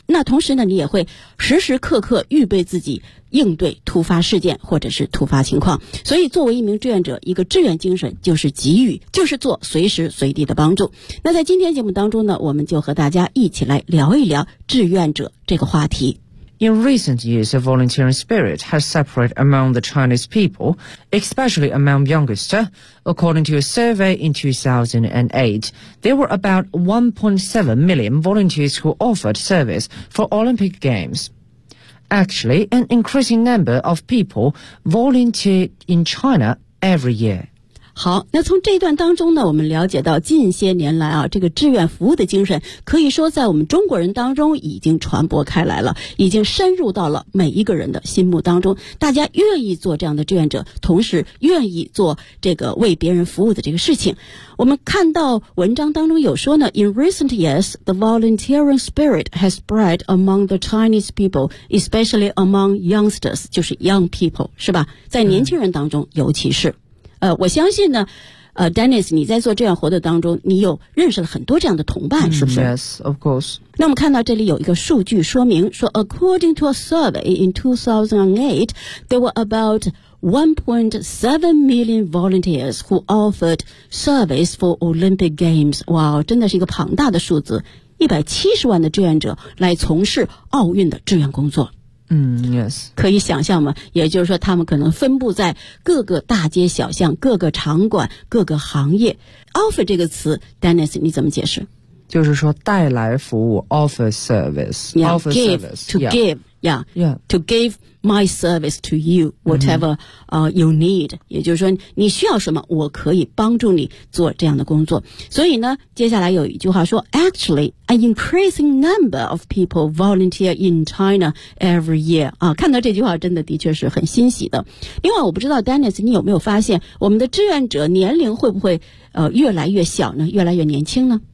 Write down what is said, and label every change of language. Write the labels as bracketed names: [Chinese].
[Chinese] 那同时呢，你也会时时刻刻预备自己应对突发事件或者是突发情况。所以作为一名志愿者，一个志愿精神就是给予，就是做随时随地的帮助。那在今天节目当中呢，我们就和大家一起来聊一聊志愿者这个话题。 [English] In recent years, a volunteering spirit has separated among the Chinese people, especially among youngsters. According to a survey in 2008, there were about 1.7 million volunteers who offered service for Olympic Games. Actually, an increasing number of people volunteer in China every year. [Chinese] 好，那从这段当中呢，我们了解到近些年来啊，这个志愿服务的精神可以说在我们中国人当中已经传播开来了，已经深入到了每一个人的心目当中，大家愿意做这样的志愿者，同时愿意做这个为别人服务的这个事情。我们看到文章当中有说呢， [English] In recent years, the volunteering spirit has spread among the Chinese people, especially among youngsters, [Chinese] 就是 [English] young people, [Chinese] 是吧，在年轻人当中尤其是。我相信呢，Dennis， 你在做志愿活动当中，你有认识了很多这样的同伴，是不是 [English] ？Yes, of course. [Chinese] 那我们看到这里有一个数据说明，说 [English] according to a survey in 2008, there were about 1.7 million volunteers who offered service for Olympic Games. [Chinese] 哇，真的是一个庞大的数字，170万的志愿者来从事奥运的志愿工作。 [English] Yes. [Chinese] 可以想象吗？也就是说他们可能分布在各个大街小巷，各个场馆，各个行业。 Offer 这个词 ,Dennis, 你怎么解释？就是说带来服务 , [English] offer service, yeah, offer give, service. To give, yeah, to give my service to you, whatever,you need. [Chinese] 也就是说你需要什么，我可以帮助你做这样的工作。所以呢，接下来有一句话说 [English] ,actually,An increasing number of people volunteer in China every year. [Chinese] 啊，看到这句话真的的确是很欣喜的。另外我不知道 Dennis 你有没有发现我们的志愿者年龄会不会越来越小呢，越来越年轻呢？